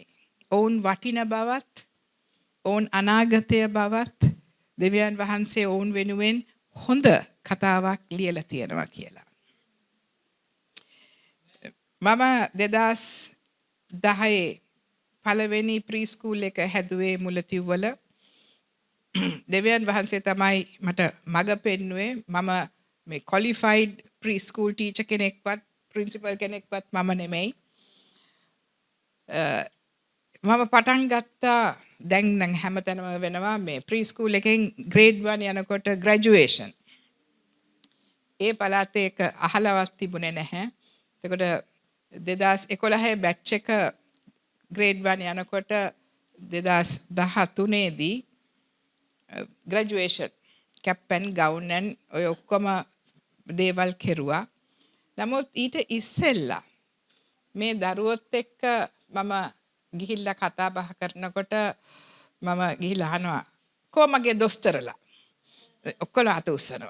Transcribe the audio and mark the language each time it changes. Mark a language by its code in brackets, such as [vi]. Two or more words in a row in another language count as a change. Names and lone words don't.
[si] ඔවුන් වටින බවත්, ඔවුන් අනාගතය බවත් දෙවියන් වහන්සේ ඔවුන් වෙනුවෙන් හොඳ කතාවක් ලියලා තියෙනවා කියලා. මම 2010 පළවෙනි ප්‍රීස්කූල් එක හැදුවේ මුලතිව්වල. දෙවියන් වහන්සේ තමයි මට මඟ පෙන්නුවේ. මම මේ [en] qualified preschool teacher [si] කෙනෙක්වත් principal කෙනෙක්වත් මම නෙමෙයි. මම පටන් ගත්තා දැන් නම් හැමතැනම වෙනවා මේ preschool එකෙන් grade 1 යනකොට graduation. ඒ පළාතේ එක අහලවත් තිබුණේ නැහැ. එතකොට 2011 batch එක grade 1 යනකොට 2013 දී [en] graduation cap and gown and [si] ඔය ඔක්කොම දේවල් කෙරුවා. නමුත් ඊට ඉස්සෙල්ලා මේ දරුවොත් එක්ක මම ගිහිල්ලා කතා බහ කරනකොට මම ගිහිල්ලා අහනවා කොහොමගේ දොස්තරලා ඔක්කොලා අත උස්සනවා.